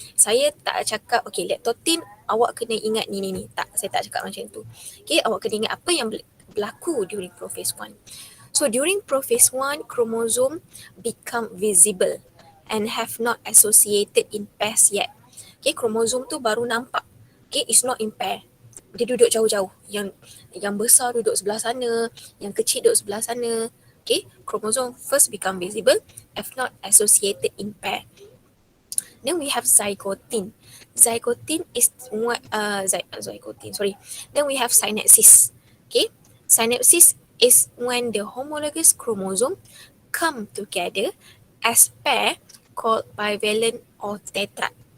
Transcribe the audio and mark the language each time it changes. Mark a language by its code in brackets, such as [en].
[ms] Saya tak cakap, okay, leptotin awak kena ingat ni. Tak, saya tak cakap macam tu. Okay, awak kena ingat apa yang berlaku [en] during prophase 1. So during prophase 1, chromosome become visible and have not associated in pairs yet. [ms] Okay, chromosome tu baru nampak. Okay, [en] it's not in pair. [ms] Dia duduk jauh-jauh. Yang besar duduk sebelah sana, yang kecil duduk sebelah sana. [en] Okay, chromosome first become visible, if not associated in pair. Then we have zygotin. Zygotin is zygotin. Sorry. Then we have synapsis. Okay, synapsis is when the homologous chromosome come together as pair called bivalent or tetrad.